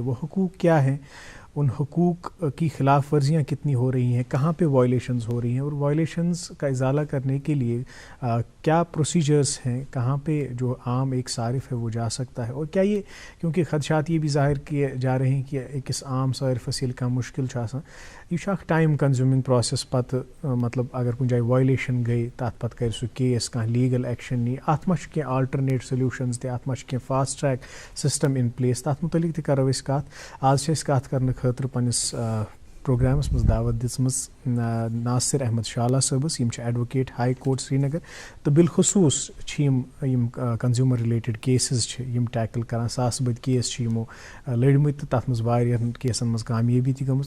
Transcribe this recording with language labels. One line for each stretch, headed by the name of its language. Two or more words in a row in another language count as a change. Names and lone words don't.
Urdu: وہ حقوق کیا ہیں، ان حقوق کی خلاف ورزیاں کتنی ہو رہی ہیں، کہاں پہ وائلیشنز ہو رہی ہیں، اور وائلیشنز کا ازالہ کرنے کے لیے کیا پروسیجرز ہیں، کہاں پہ جو عام ایک صارف ہے وہ جا سکتا ہے. اور کیا یہ، کیونکہ خدشات یہ بھی ظاہر کیے جا رہے ہیں کہ ایک عام صارف
Kashmiri: ییٚلہِ کانٛہہ مشکل چھُ آسان، یہ اکھ
English: time consuming process.
Kashmiri: پتہ مطلب اگر کُنہِ جایہِ وائلیشن گئی، تَتھ پتہٕ کرِ سُہ کیس، کانٛہہ
English: legal action
Kashmiri: نی، اتھ ما چھُ کینٛہہ
English: alternate solutions
Kashmiri: تہِ، اتھ ما چھُ کینٛہہ
English: fast track system in place.
Kashmiri: تَتھ متعلق تہِ کرو أسۍ کتھ. آز چھِ أسۍ کتھ کرنہٕ خٲطرٕ پننِس پروگرامس منٛز دعوت دِژمٕژ ناصر احمد شالہ صٲبس. یم چھِ ایڈوکیٹ ہائی کورٹ سرینگر، تہٕ بالخصوص چھِ یم
English: consumer related cases
Kashmiri: چھِ یم ٹیکل کران. ساس بٔدۍ کیس چھِ یمو لٔڑمٕتۍ، تہٕ تتھ منٛز واریاہن کیسن منٛز کامیٲبی تہِ گٔمٕژ.